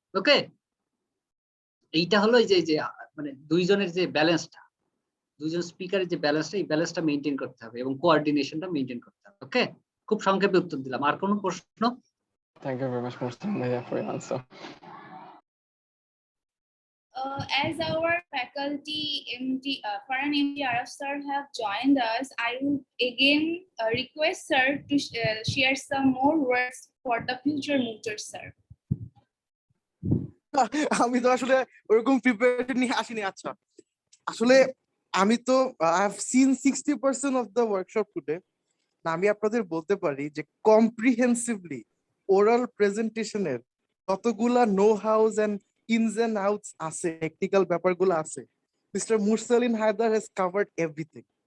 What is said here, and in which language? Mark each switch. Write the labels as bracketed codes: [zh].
[bn] ওকে, এইটা হলো যে মানে দুইজনের যে ব্যালেন্সটা, দুইজন স্পিকারের যে ব্যালেন্সটা, এই ব্যালেন্সটা মেনটেন করতে হবে এবং কোঅর্ডিনেশনটা মেনটেন করতে হবে। ওকে, খুব সংক্ষেপে উত্তর দিলাম। আর কোনো প্রশ্ন? [en] Thank you very much Muslim ভাইয়া for your answer. As our faculty MD, Farhan MD Araf sir have joined us, I will again request sir to share some more words for the future mooters, sir. [bn] আমি তো আসলে ওরকম preparation নিয়ে আসিনি। আচ্ছা, আসলে আমি তো [en] I have seen 60% of the workshop today. [bn] আমি আপনাদের বলতে পারি যে কম্প্রিহেন্সিভলি ওরাল প্রেজেন্টেশনের কতগুলা no house and ins and outs আছে, টেকনিক্যাল ব্যাপারগুলো আছে, [en] Mister Mursalin Haider has covered everything.